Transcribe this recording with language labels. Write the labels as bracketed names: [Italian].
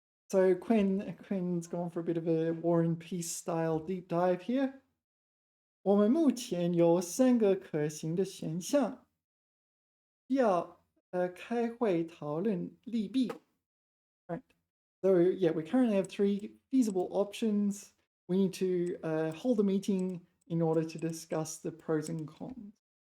[English] So Quinn's gone for a bit of a War and Peace style deep dive here. [Chinese] 我们目前有3个可行的选项，要开会讨论利弊。 [English] Right. So yeah, we currently have 3 feasible options. We need to hold a meeting in order to discuss the pros and cons.